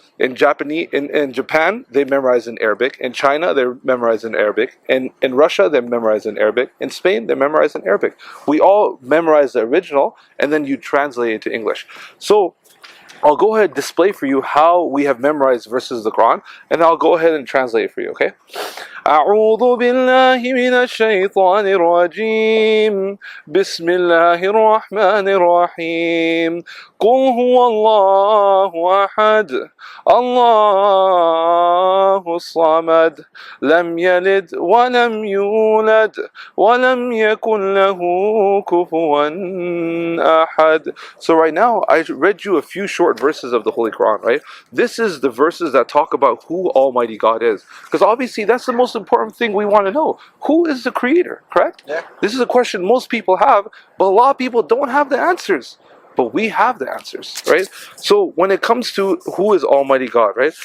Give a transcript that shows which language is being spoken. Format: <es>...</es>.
<en>In Japan, they memorize in Arabic. In China, they memorize in Arabic. In Russia, they memorize in Arabic. In Spain, they memorize in Arabic. We all memorize the original, and then you translate it to English. So I'll go ahead and display for you how we have memorized verses of the Quran, and I'll go ahead and translate it for you, okay?</en> <ar>أعوذ بالله من الشيطان الرجيم بسم الله الرحمن الرحيم قل هو الله أحد الله الصمد لم يلد ولم يولد ولم يكن له كفوا أحد.</ar> <en>So right now I read you a few short verses of the Holy Quran, right? This is the verses that talk about who Almighty God is, because obviously that's the most important thing we want to know. Who is the Creator, correct? Yeah. This is a question most people have, but a lot of people don't have the answers. But we have the answers, right? So when it comes to who is Almighty God, right?</en>